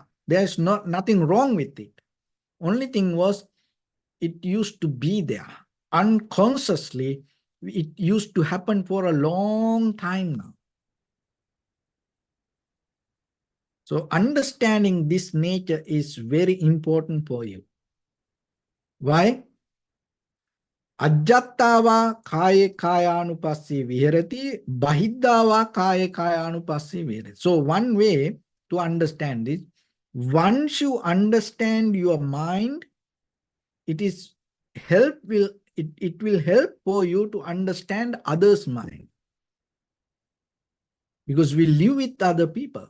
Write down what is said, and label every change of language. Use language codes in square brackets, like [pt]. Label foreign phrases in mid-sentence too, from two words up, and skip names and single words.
[en] There's nothing wrong with it. Only thing was, it used to be there. Unconsciously, it used to happen for a long time now. So understanding this nature is very important for you. Why? [pi] Ajjattava kaya kayanupassī vihirati, bahiddava kaya kayanupassī vihirati. [en] So one way to understand this, once you understand your mind, it will help for you to understand others' mind. Because we live with other people.